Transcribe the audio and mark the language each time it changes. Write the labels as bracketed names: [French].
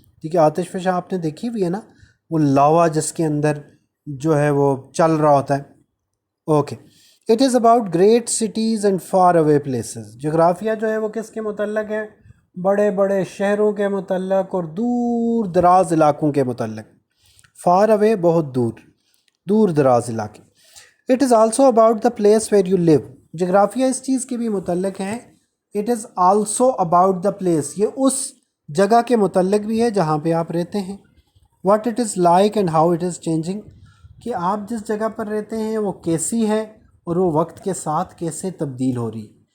[Urdu] ٹھیک ہے، آتش فشاں آپ نے دیکھی ہوئی ہے نا، وہ لاوا جس کے اندر جو ہے وہ چل رہا ہوتا ہے. Okay. [English] It is about great cities and far away places. [Urdu] جغرافیہ جو ہے وہ کس کے متعلق ہے؟ بڑے بڑے شہروں کے متعلق اور دور دراز علاقوں کے متعلق. [English] far away [Urdu] بہت دور، دور دراز علاقے. [English] It is also about the place where you live. [Urdu] جغرافیہ اس چیز کے بھی متعلق ہے، [English] it is also about the place, [Urdu] یہ اس جگہ کے متعلق بھی ہے جہاں پہ آپ رہتے ہیں. [English] what it is like and how it is changing, [Urdu] کہ آپ جس جگہ پر رہتے ہیں وہ کیسی ہے اور وہ وقت کے ساتھ کیسے تبدیل ہو رہی.